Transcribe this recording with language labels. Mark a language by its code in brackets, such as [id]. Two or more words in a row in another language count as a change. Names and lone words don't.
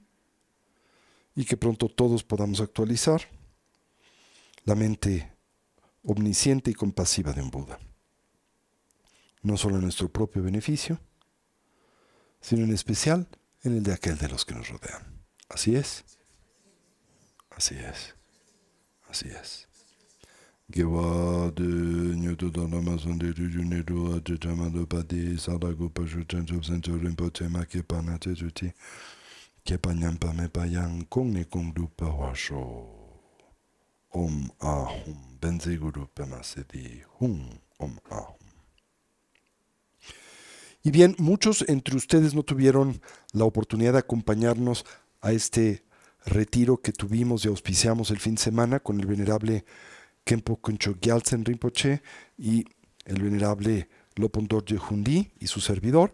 [es] Y que pronto todos podamos actualizar la mente omnisciente y compasiva de un Buda. No solo en nuestro propio beneficio, sino en especial en el de aquel de los que nos rodean. Así es. Así es. Así es. [sa] Om Ahum Benze Guru Pema Siddhi Hum Om Ahum. [es] Y bien, muchos entre ustedes no tuvieron la oportunidad de acompañarnos a este retiro que tuvimos y auspiciamos el fin de semana con el venerable Khenpo Kuncho Gyaltsen Rinpoche y el venerable Lopon Dorje Hundi y su servidor.